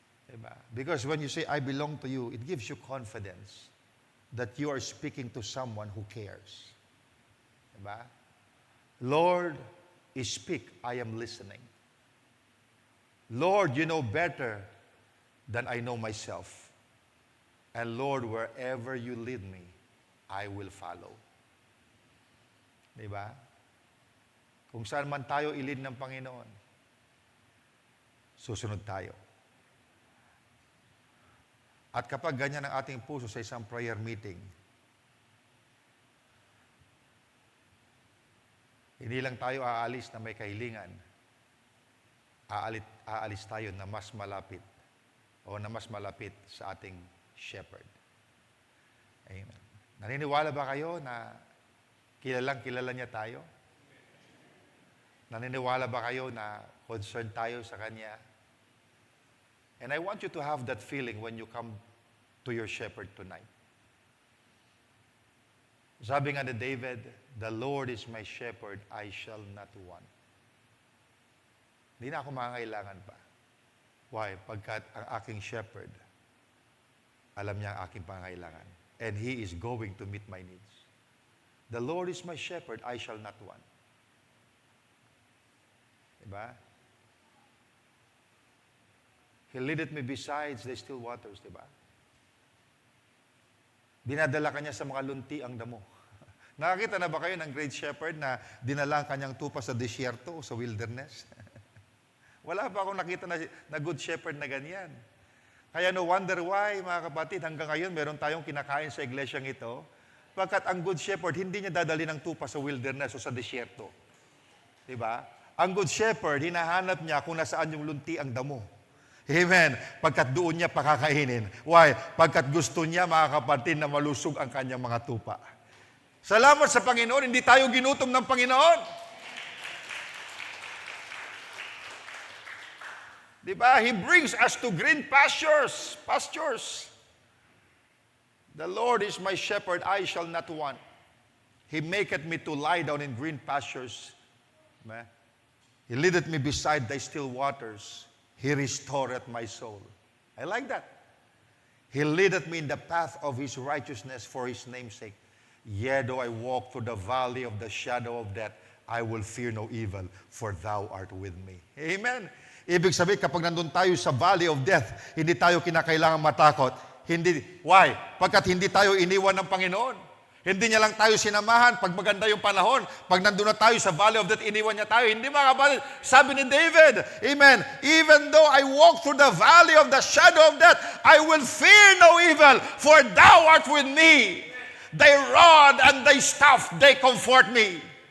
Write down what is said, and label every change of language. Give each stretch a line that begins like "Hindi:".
English: Diba? Because when you say, I belong to you, it gives you confidence that you are speaking to someone who cares. Diba? Lord, speak, I am listening. Lord, you know better than I know myself. And Lord, wherever you lead me, I will follow.
Filipino: Diba? Kung saan man tayo ilid ng Panginoon, susunod tayo. At kapag ganyan ang ating puso sa isang prayer meeting, hindi lang tayo aalis na may kahilingan, aalis tayo na mas malapit o na mas malapit sa ating shepherd. Amen. Naniniwala ba kayo na kilala niya tayo? Naniniwala ba kayo na concerned tayo sa Kanya?
English: And I want you to have that feeling when you come to your shepherd tonight.
Filipino: Sabi nga ni David,
English: the Lord is my shepherd, I shall not want.
Filipino: Hindi na ako mangangailangan pa. Why? Pagkat ang aking shepherd, alam niya ang aking pangangailangan.
English: And He is going to meet my needs. The Lord is my shepherd, I shall not want.
Filipino: Diba?
English: He leadeth me beside the still waters, diba?
Filipino: Dinadala kanya sa mga lunti ang damo. Nakakita na ba kayo ng great shepherd na dinala ang kanyang tupa sa disyerto o sa wilderness? Wala pa akong nakita na good shepherd na ganyan. Kaya
English: no wonder why,
Filipino: mga kapatid, hanggang ngayon meron tayong kinakain sa iglesyang ito, pagkat ang good shepherd, hindi niya dadali ng tupa sa wilderness o sa disyerto. Diba? Ang good shepherd, hinahanap niya kung nasaan yung lunti ang damo. Amen. Pagkat doon niya pakakainin. Why? Pagkat gusto niya, mga kapatid, na malusog ang kanyang mga tupa. Salamat sa Panginoon, hindi tayo ginutom ng Panginoon. Diba?
English: He brings us to green pastures. The Lord is my shepherd, I shall not want. He maketh me to lie down in green pastures. He leadeth me beside thy still waters. He restoreth my soul. I like that. He leadeth me in the path of His righteousness for His name's sake. Yea, though I walk through the valley of the shadow of death, I will fear no evil, for Thou art with me.
Filipino: Amen. Ibig sabihin, kapag nandun tayo sa valley of death, hindi tayo kinakailangan matakot. Why? Pagkat hindi tayo iniwan ng Panginoon. Hindi niya lang tayo sinamahan pag maganda yung panahon. Pag nandun na tayo sa valley of death, iniwan niya tayo. Hindi, mga kapatid. Sabi ni David,
English: amen, even though I walk through the valley of the shadow of death, I will fear no evil, for Thou art with me. Thy rod and thy staff, they comfort me.